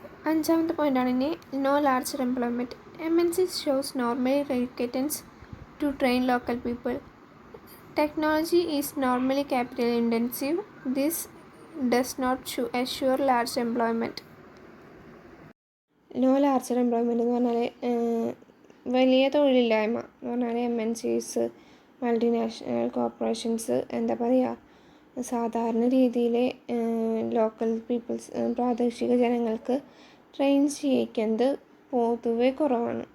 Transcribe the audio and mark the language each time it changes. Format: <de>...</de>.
<ml>അഞ്ചാമത്തെ പോയിൻ്റാണ് ഇനി</ml> <en>No larger employment. MNCs shows normally reluctance to train local people. Technology is normally capital intensive. This does not assure large employment. No larger employment</en> <ml>എന്ന് പറഞ്ഞാൽ വലിയ തൊഴിലില്ലായ്മ എന്ന് പറഞ്ഞാൽ MNCs</ml> <en>multinational corporations</en> <ml>എന്താ പറയുക സാധാരണ രീതിയിൽ</ml> <en>local peoples</en> <ml>പ്രാദേശിക ജനങ്ങൾക്ക് ട്രെയിൻ ചെയ്യിക്കുന്നത് പൊതുവെ കുറവാണ്.</ml>